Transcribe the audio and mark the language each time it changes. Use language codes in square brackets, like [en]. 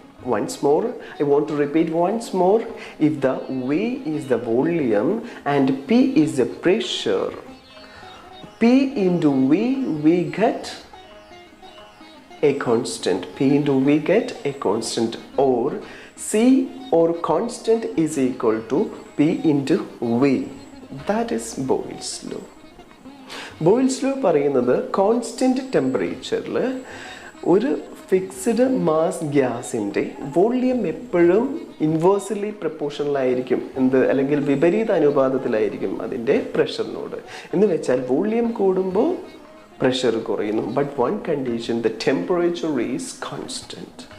[en] Once more, I want to repeat once more. If the V is the volume and P is the pressure, P into V, we get a constant. P into V get a constant, or C or constant is equal to P into V. That is Boyle's Law. [ml] Boyle's Law പറയുന്നത് constant ടെമ്പറേച്ചറിൽ ഒരു fixed mass ഗ്യാസിൻ്റെ volume എപ്പോഴും inversely proportional ആയിരിക്കും, അല്ലെങ്കിൽ വിപരീത അനുപാതത്തിലായിരിക്കും അതിൻ്റെ പ്രഷറിനോട്. എന്ന് വെച്ചാൽ വോള്യം കൂടുമ്പോൾ pressure കുറയുന്നു. [en] But one condition, the temperature is constant.